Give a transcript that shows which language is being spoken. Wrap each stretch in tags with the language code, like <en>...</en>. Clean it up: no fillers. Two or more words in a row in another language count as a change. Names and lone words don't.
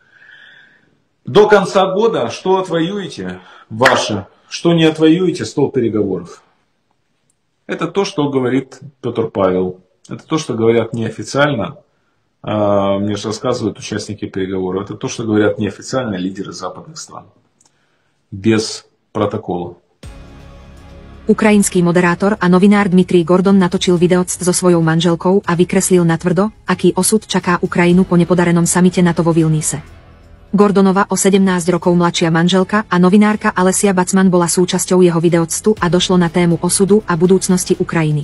<ru>До конца года что отвоюете, ваше, что не отвоюете, стол переговоров. Это то, что говорит Петр Павел. Это то, что говорят неофициально. Мне же рассказывают участники переговоров. Это то, что говорят неофициально лидеры западных стран. Без протокола.</ru> <sk>Ukrajinský moderátor a novinár Dmitrij Gordon natočil videoc so svojou manželkou a vykreslil natvrdo, aký osud čaká Ukrajinu po nepodarenom samite NATO vo Vilniuse. Gordonova o 17 rokov mladšia manželka a novinárka Alesia Bacman bola súčasťou jeho videoctu a došlo na tému osudu a budúcnosti Ukrajiny.</sk>